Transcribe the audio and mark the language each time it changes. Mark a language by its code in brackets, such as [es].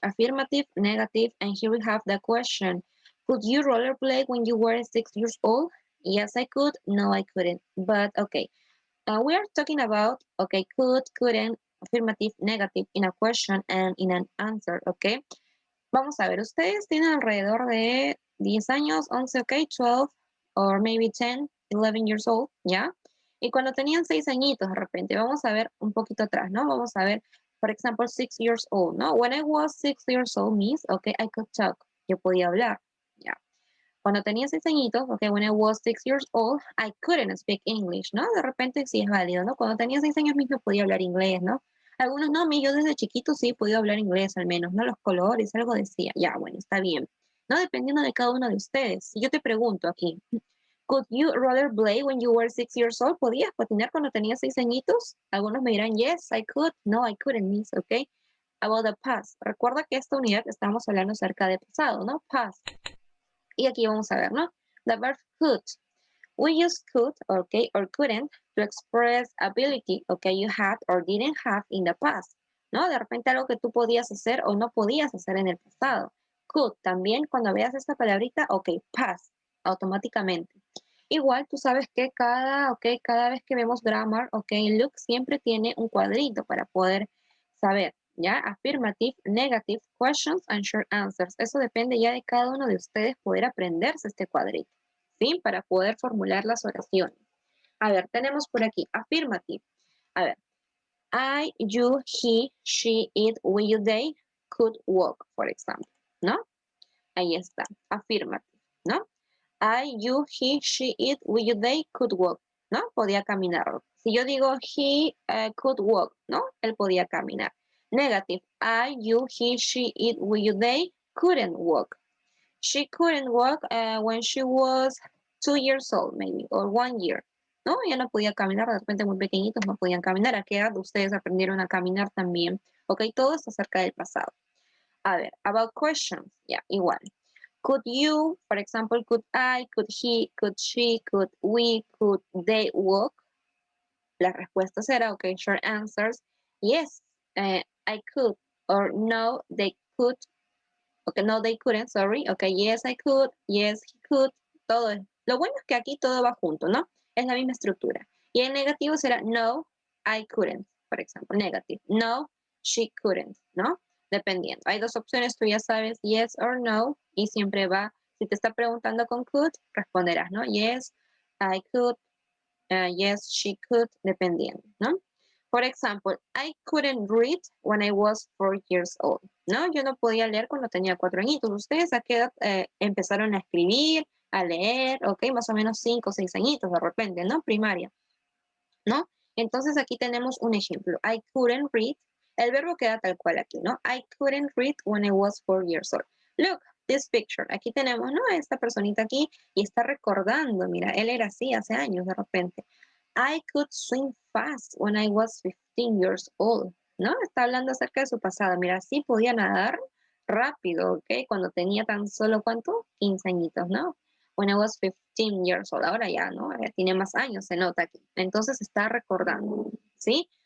[en] Affirmative, negative, and here we have the question. Could you rollerblade when you were 6 years old? Yes, I could. No, I couldn't. But, okay, we are talking about, okay, could, couldn't, affirmative, negative, in a question and in an answer, okay? [es] Vamos a ver, ustedes tienen alrededor de 10 años, 11, ok, 12, [en] or maybe 10, 11 years old, [es] ¿ya? Y cuando tenían 6 añitos, de repente, vamos a ver un poquito atrás, ¿no? Vamos a ver, por ejemplo, [en] 6 years old, [es] ¿no? [en] When I was 6 years old, miss, okay, I could talk. [es] Yo podía hablar, ¿ya? Cuando tenía 6 añitos, okay, [en] when I was 6 years old, I couldn't speak English, [es] ¿no? De repente sí es válido, ¿no? Cuando tenía 6 años mismo podía hablar inglés, ¿no? Algunos no, yo desde chiquito sí he podido hablar inglés al menos, ¿no? Los colores, algo decía. Ya, bueno, está bien. ¿No? Dependiendo de cada uno de ustedes. Si yo te pregunto aquí, [en] could you rollerblade when you were 6 years old? [es] ¿Podías patinar cuando tenías 6 añitos? Algunos me dirán, [en] yes, I could. No, I couldn't, [es] miss, ¿ok? [en] About the past. [es] Recuerda que esta unidad estamos hablando acerca de pasado, ¿no? Past. Y aquí vamos a ver, ¿no? [en] The verb could. We use could, okay, or couldn't to express ability, okay, you had or didn't have in the past, ¿no? [es] De repente algo que tú podías hacer o no podías hacer en el pasado. Could, también cuando veas esta palabrita, okay, past, automáticamente. Igual tú sabes que cada vez que vemos grammar, okay, look siempre tiene un cuadrito para poder saber, ¿ya? [en] Affirmative, negative, questions and short answers. [es] Eso depende ya de cada uno de ustedes poder aprenderse este cuadrito. ¿Sí? Para poder formular las oraciones. A ver, tenemos por aquí, affirmative. A ver, [en] I, you, he, she, it, we, you, they could walk, [es] por ejemplo, [en] ¿no? [es] Ahí está, affirmative, ¿no? [en] I, you, he, she, it, we, you, they could walk, ¿no? [es] Podía caminar. Si yo digo [en] he could walk, [es] ¿no? Él podía caminar. [en] Negative, I, you, he, she, it, we, you, they couldn't walk. She couldn't walk when she was 2 years old, maybe, or 1 year. [es] ¿No? Ella no podía caminar, de repente muy pequeñitos no podían caminar. ¿A qué edad ustedes aprendieron a caminar también? Ok, todo esto acerca del pasado. [en] A ver, about questions, ya, igual. Could you, for example, could I, could he, could she, could we, could they walk? [es] La respuesta será, ok, short answers. [en] Yes, I could, or no, they could. Okay, no, they couldn't, sorry. Okay, yes, I could. Yes, he could. Todo. [es] Lo bueno es que aquí todo va junto, ¿no? Es la misma estructura. Y el negativo será [en] no, I couldn't, [es] por ejemplo, negative. [en] No, she couldn't, ¿no? Dependiendo. [es] Hay dos opciones, tú ya sabes, [en] yes or no, [es] y siempre va, si te está preguntando con could, responderás, ¿no? [en] Yes, I could. Yes, she could, dependiendo, ¿no? [es] Por ejemplo, [en] I couldn't read when I was 4 years old, ¿no? [es] Yo no podía leer cuando tenía 4 añitos. ¿Ustedes a qué edad empezaron a escribir, a leer? Ok, más o menos 5 o 6 añitos de repente, ¿no? Primaria, ¿no? Entonces aquí tenemos un ejemplo. [en] I couldn't read. [es] El verbo queda tal cual aquí, ¿no? [en] I couldn't read when I was 4 years old. Look, this picture. [es] Aquí tenemos, [en] ¿no? [es] Esta personita aquí y está recordando, mira, él era así hace años de repente. [en] I could swim fast when I was 15 years old, ¿no? [es] Está hablando acerca de su pasado. Mira, sí podía nadar rápido, ¿ok? Cuando tenía tan solo, ¿cuánto? 15 añitos, ¿no? [en] When I was 15 years old. [es] Ahora ya, ¿no? Tiene más años, se nota aquí. Entonces está recordando, ¿sí?